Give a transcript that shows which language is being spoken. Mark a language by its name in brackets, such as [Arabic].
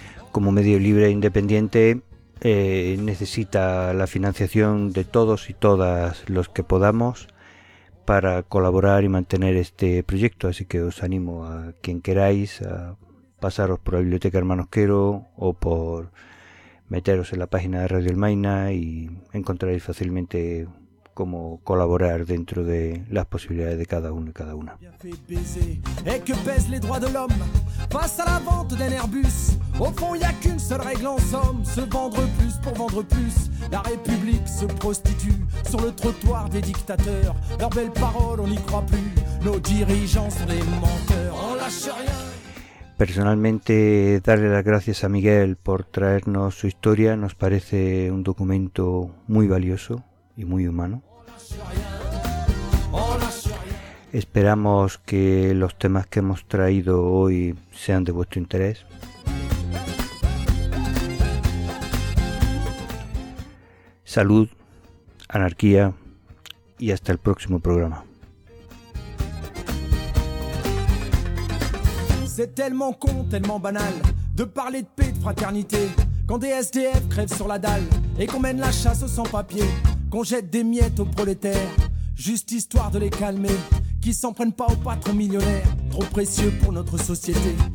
[Spanish] Como medio libre e independiente, necesita la financiación de todos y todas los que podamos para colaborar y mantener este proyecto. Así que os animo, a quien queráis, a pasaros por la Biblioteca Hermanos Quero o por meteros en la página de Radio Almaina y encontraréis fácilmente cómo colaborar dentro de las posibilidades de cada uno y cada una. [French] Et que pèse les droits de l'homme face à la vente d'un Airbus. Au fond, il n'y a qu'une seule règle en somme, se vendre plus pour vendre plus. La République se prostitue sur le trottoir des dictateurs. Leurs belles paroles, on n'y croit plus. Nos dirigeants sont des menteurs. On lâche rien. [Spanish] Personalmente, darle las gracias a Miguel por traernos su historia. Nos parece un documento muy valioso y muy humano. Esperamos que los temas que hemos traído hoy sean de vuestro interés. Salud, anarquía y hasta el próximo programa. [French] C'est tellement con, tellement banal, de parler de paix, de fraternité, quand des SDF crèvent sur la dalle, et qu'on mène la chasse aux sans-papiers, qu'on jette des miettes aux prolétaires, juste histoire de les calmer, qu'ils s'en prennent pas aux patrons millionnaires, trop précieux pour notre société.